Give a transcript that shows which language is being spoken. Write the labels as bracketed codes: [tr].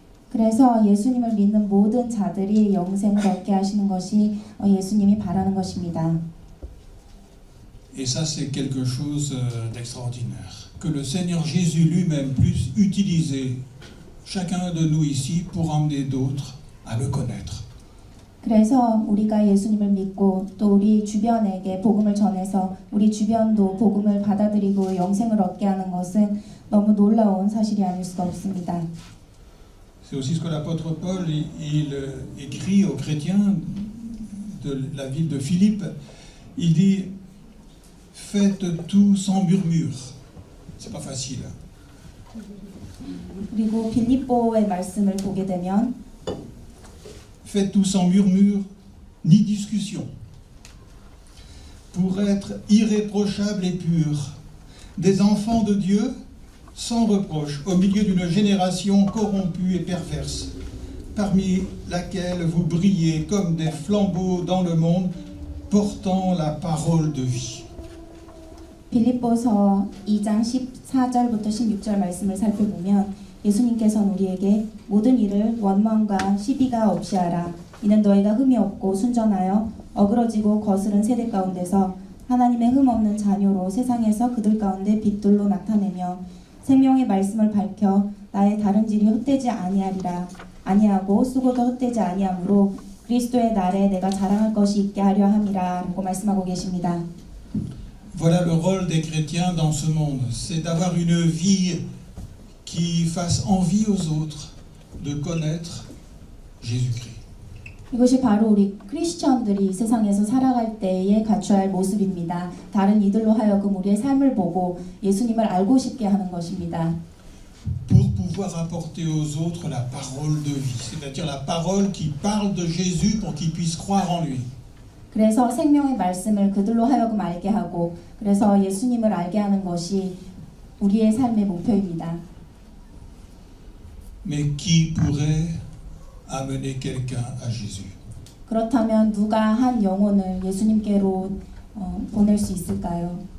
[ko] 그래서 예수님을 믿는 모든 자들이 영생을 얻게 하시는 것이 예수님이 바라는 것입니다. [fr] Et ça, c'est quelque chose d'extraordinaire. Que le Seigneur Jésus lui-même puisse utiliser chacun de nous ici pour emmener d'autres à le connaître. [ko] 그래서 우리가 예수님을 믿고 또 우리 주변에게 복음을 전해서 우리 주변도 복음을 받아들이고 영생을 얻게 하는 것은 너무 놀라운 사실이 아닐 수가 없습니다. [fr] C'est aussi ce que l'apôtre Paul il écrit aux chrétiens de la ville de Philippe. Il dit faites tout sans murmure. C'est pas facile. [ko] 그리고 빌립보의 말씀을 보게 되면 [fr] Faites tout sans murmure ni discussion, pour être irréprochables et purs, des enfants de Dieu sans reproche, au milieu d'une génération corrompue et perverse, parmi laquelle vous brillez comme des flambeaux dans le monde, portant la parole de vie. [ko] 빌립보서 2장 14절부터 16절 말씀을 살펴보면 예수님께서는 우리에게 모든 일을 원망과 시비가 없이 하라. 이는 너희가 흠이 없고 순전하여 어그러지고 거스른 세대 가운데서 하나님의 흠 없는 자녀로 세상에서 그들 가운데 빛들로 나타내며 생명의 말씀을 밝혀 나의 다름질이 헛되지 아니하고 쓰고도 헛되지 아니하므로 그리스도의 날에 내가 자랑할 것이 있게 하려 함이라 라고 말씀하고 계십니다. [fr] Voilà le rôle des chrétiens dans ce monde, c'est d'avoir une vie qui fasse envie aux autres de connaître Jésus-Christ. [ko] 이것이 바로 우리 크리스천들이 세상에서 살아갈 때에 갖춰야 할 모습입니다. 다른 이들로 하여금 우리의 삶을 보고 예수님을 알고 싶게 하는 것입니다. [fr] Pour pouvoir apporter aux autres la parole de vie, c'est-à-dire la parole qui parle de Jésus pour qu'ils puissent croire en lui. [ko] 그래서 생명의 말씀을 그들로 하여금 알게 하고 그래서 예수님을 알게 하는 것이 우리의 삶의 목표입니다. [fr] Mais qui pourrait amener quelqu'un à Jésus? [ko] 그렇다면 누가 한 영혼을 예수님께로 보낼 수 있을까요?